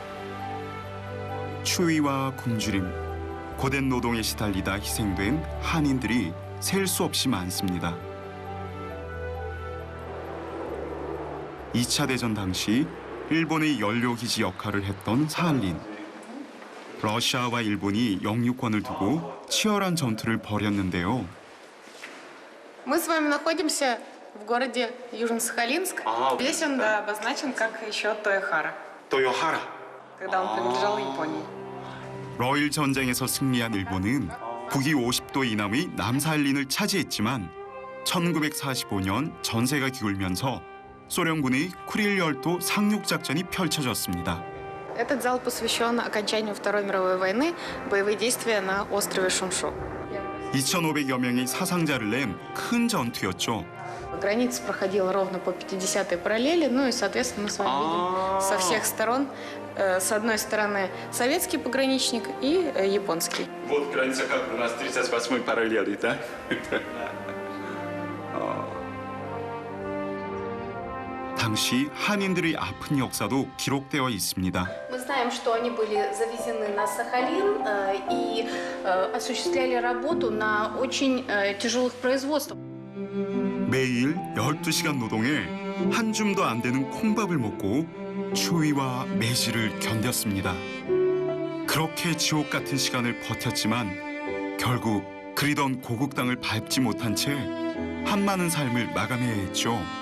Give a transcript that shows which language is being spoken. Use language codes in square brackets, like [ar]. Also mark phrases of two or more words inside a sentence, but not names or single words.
[ko] 추위와 굶주림, 고된 노동에 시달리다 희생된 한인들이 셀 수 없이 많습니다. 2차 대전 당시 일본의 연료기지 역할을 했던 사할린. 러시아와 일본이 영유권을 두고 치열한 전투를 벌였는데요. [ru] Мы с вами находимся в городе Южно-Сахалинск. Здесь он обозначен как еще Тоехара. 토요하라. Когда он принадлежал Японии. [ko] 러일 전쟁에서 승리한 일본은 북위 50도 이남의 남사할린을 차지했지만 1945년 전세가 기울면서 소련군의 쿠릴 열도 상륙 작전이 펼쳐졌습니다. [ru] Этот зал посвящен окончанию Второй мировой войны, боевые действия на острове Шуншу. [ko] 2,500여 명의 사상자를 낸 큰 전투였죠. [ru] Граница проходила ровно по 50-й параллели, ну и, соответственно, мы с вами видим со всех сторон. С одной стороны советский пограничник и японский. Вот граница, как у нас 38-й параллели, да? [ko] 당시 한인들의 아픈 역사도 기록되어 있습니다. [ru] Мы знаем, что они были завезены на Сахалин и осуществляли работу на очень тяжелых производствах. [ko] 매일 12시간 노동에 한 줌도 안 되는 콩밥을 먹고 추위와 매질을 견뎠습니다. 그렇게 지옥 같은 시간을 버텼지만 결국 그리던 고국 땅을 밟지 못한 채 한많은 삶을 마감해야 했죠.